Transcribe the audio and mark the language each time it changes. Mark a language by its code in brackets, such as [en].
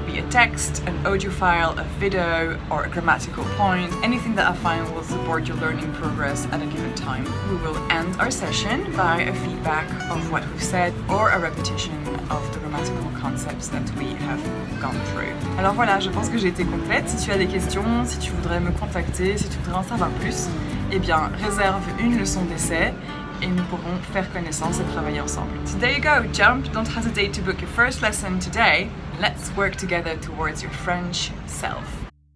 [en] Be a text, an audio file, a video, or a grammatical point. Anything that I find will support your learning progress at a given time. We will end our session by a feedback of what we've said or a repetition of the grammatical concepts that we have gone through. [fr] Alors voilà, je pense que j'ai été complète. Si tu as des questions, si tu voudrais me contacter, si tu voudrais en savoir plus, eh bien, réserve une leçon d'essai et nous pourrons faire connaissance et travailler ensemble. [en] So there you go, jump, don't hesitate to book your first lesson today. Let's work together towards your French self.